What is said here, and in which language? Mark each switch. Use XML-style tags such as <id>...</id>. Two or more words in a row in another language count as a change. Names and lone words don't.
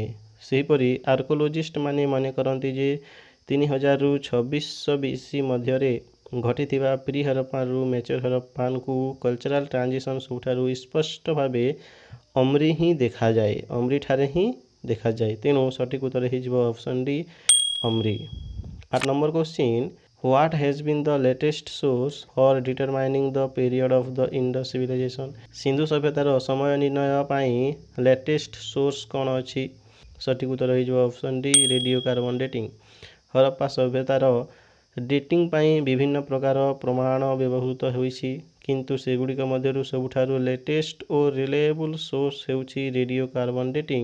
<or>ସେହିପରି ଆର୍କୋଲୋଜିଷ୍ଟମାନେ ମନେ କରନ୍ତି ଯେ 3000ରୁ 2600 BC ମଧ୍ୟରେ ଘଟିଥିବା ପ୍ରି ହରପ୍ପାନରୁ ମେଚ୍ୟୁର ହରପ୍ପାନକୁ</or> <en>cultural transition</en> <or>ସବୁଠାରୁ ସ୍ପଷ୍ଟ ଭାବେ ଅମ୍ରିଠାରେ ହିଁ ଦେଖାଯାଏ। ତେଣୁ ସଠିକ୍ ଉତ୍ତର ହୋଇଯିବ</or> <en>option D,</en> <or>ଅମ୍ରି। 8</or> <en>number question, What has been the latest source for determining the period of the Indus civilization?</en> <or>ସିନ୍ଧୁ ସଭ୍ୟତାର ସମୟ ନିର୍ଣ୍ଣୟ ପାଇଁ</or> <en>latest source</en> <or>କ'ଣ ଅଛି? ସଠିକ୍ ଉତ୍ତର ହୋଇଯିବ</or> <en>option D, radio carbon dating.</en> <or>ହରପ୍ପା ସଭ୍ୟତାର ଡେଟିଂ ପାଇଁ ବିଭିନ୍ନ ପ୍ରକାର ପ୍ରମାଣ ବ୍ୟବହୃତ ହୋଇଛି, କିନ୍ତୁ ସେଗୁଡ଼ିକ ମଧ୍ୟରୁ ସବୁଠାରୁ ଲେଟେଷ୍ଟ ଓ</or> <en>reliable source</en> <or>ହେଉଛି</or> <en>radio carbon dating.</en>